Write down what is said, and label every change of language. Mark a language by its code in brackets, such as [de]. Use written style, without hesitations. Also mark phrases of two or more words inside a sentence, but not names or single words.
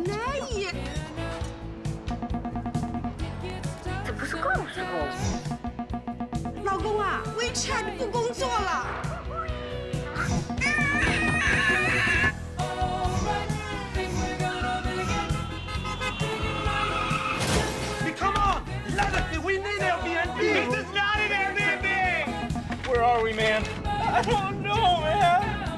[sv] Nej! [zh] Law公啊 ，WeChat 不工作了。 [en] Come on! Legacy, we need Airbnb! This is not an Airbnb! Where are we, man? I don't know, man!